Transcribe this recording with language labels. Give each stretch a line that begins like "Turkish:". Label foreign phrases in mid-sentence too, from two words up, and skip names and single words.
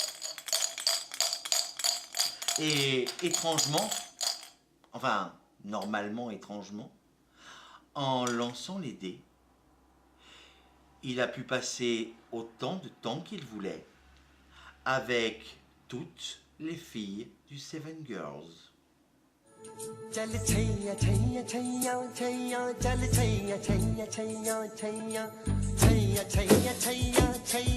French: Et étrangement, enfin normalement étrangement, en lançant les dés, il a pu passer autant de temps qu'il voulait avec toutes les filles du Seven Girls.
Hindi: चल छैया छैया छैया छैया चल छैया छैया छैया छैया छैया छैया छैया